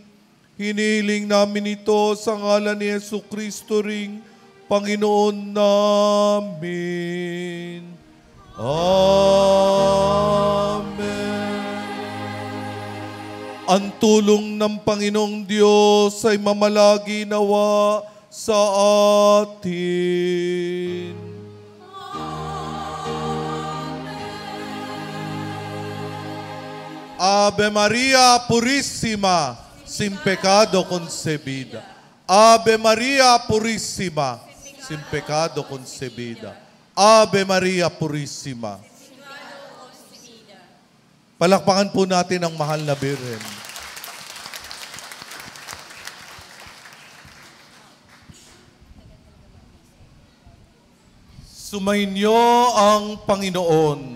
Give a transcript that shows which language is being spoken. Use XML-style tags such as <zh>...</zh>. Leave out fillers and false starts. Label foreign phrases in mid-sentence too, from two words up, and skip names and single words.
<tl>Hinihiling namin ito sa ngalan ni Jesucristo ring Panginoon namin. Amen. Ang tulong ng Panginoong Diyos ay mamalagi nawa sa atin.</tl> <es>Ave Maria Purissima, sin pecado concebida. Ave Maria Purissima, sin pecado concebida. Ave Maria Purissima.</es> <tl>Palakpakan po natin ang mahal na Birhen. Sumainyo ang Panginoon.</tl>